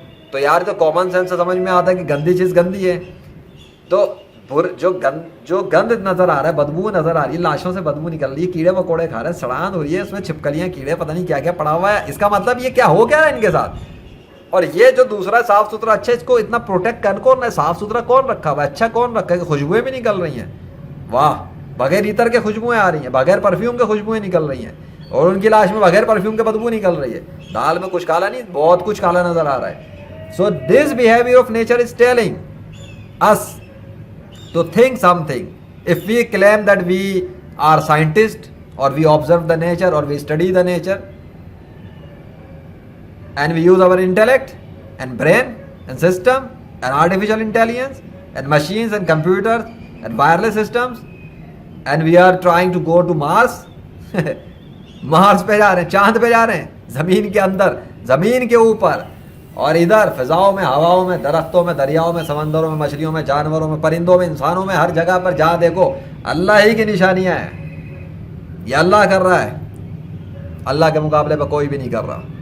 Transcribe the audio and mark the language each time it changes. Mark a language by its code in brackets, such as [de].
[ur] تو یار تو کامن سینس سے سمجھ میں آتا ہے کہ گندی چیز گندی ہے. تو جو گند نظر آ رہا ہے, بدبو نظر آ رہی ہے, لاشوں سے بدبو نکل رہی ہے, کیڑے مکوڑے کھا رہے ہیں, سڑان ہو رہی ہے, اس میں چھپکلیاں کیڑے پتہ نہیں کیا کیا پڑا ہوا ہے, اس کا مطلب یہ کیا ہو کیا رہا ہے ان کے ساتھ؟ اور یہ جو دوسرا صاف ستھرا اچھا, اس کو اتنا پروٹیکٹ کر کون ہے؟ صاف ستھرا کون رکھا ہوا ہے؟ اچھا کون رکھا ہے کہ خوشبوئیں بھی نکل رہی ہیں؟ واہ, بغیر عطر کے خوشبوئیں آ رہی ہیں, بغیر پرفیوم کے خوشبوئیں نکل رہی ہیں, اور ان کی لاش میں بغیر پرفیوم کے بدبو نکل رہی ہے. دال میں کچھ کالا نہیں, بہت کچھ کالا نظر آ رہا ہے. [en] So this behavior of nature is telling us to think something. If we claim that we are scientists or we observe the nature or we study the nature and we use our intellect and brain and system and artificial intelligence and machines and computers and wireless systems and we are trying to go to Mars. [ur] مارس پہ جا رہے ہیں, چاند پہ جا رہے ہیں, زمین کے اندر, زمین کے اوپر, اور ادھر فضاؤں میں, ہواؤں میں, درختوں میں, دریاؤں میں, سمندروں میں, مچھلیوں میں, جانوروں میں, پرندوں میں, انسانوں میں, ہر جگہ پر جہاں دیکھو اللہ ہی کی نشانیاں ہیں. یہ اللہ کر رہا ہے, اللہ کے مقابلے پہ کوئی بھی نہیں کر رہا.